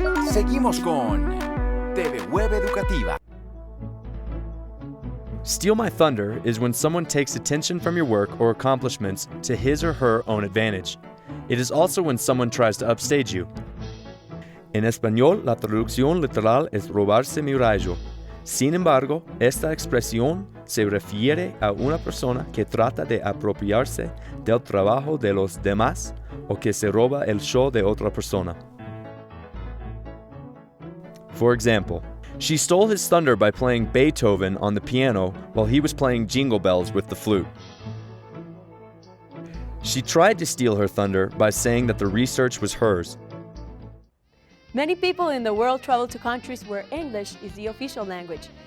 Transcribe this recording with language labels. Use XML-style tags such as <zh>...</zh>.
<es>Seguimos con TV Web Educativa.</es> <en>Steal my thunder is when someone takes attention from your work or accomplishments to his or her own advantage. It is also when someone tries to upstage you.</en> <es>En español, la traducción literal es robarse mi rayo. Sin embargo, esta expresión se refiere a una persona que trata de apropiarse del trabajo de los demás o que se roba el show de otra persona.</es> <en>For example, she stole his thunder by playing Beethoven on the piano while he was playing Jingle Bells with the flute. She tried to steal her thunder by saying that the research was hers. Many people in the world travel to countries where English is the official language.</en>